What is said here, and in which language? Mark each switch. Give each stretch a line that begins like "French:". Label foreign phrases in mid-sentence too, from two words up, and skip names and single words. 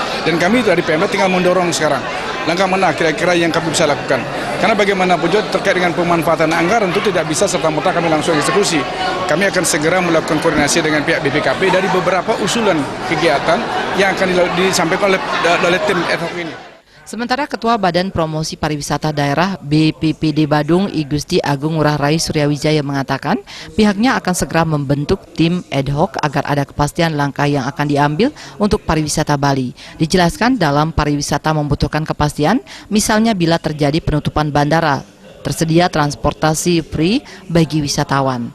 Indonesian: Dan kami dari Pemda tinggal mendorong sekarang langkah mana kira-kira yang kami bisa lakukan. Karena bagaimanapun juga terkait dengan pemanfaatan anggaran itu tidak bisa serta-merta kami langsung eksekusi. Kami akan segera melakukan koordinasi dengan pihak BPKP dari beberapa usulan kegiatan yang akan disampaikan oleh tim ad hoc ini. Sementara Ketua Badan Promosi Pariwisata Daerah BPPD Badung I Gusti Agung Ngurah Rai Suryawijaya mengatakan pihaknya akan segera membentuk tim ad hoc agar ada kepastian langkah yang akan diambil untuk pariwisata Bali. Dijelaskan dalam pariwisata membutuhkan kepastian, misalnya bila terjadi penutupan bandara, tersedia transportasi free bagi wisatawan.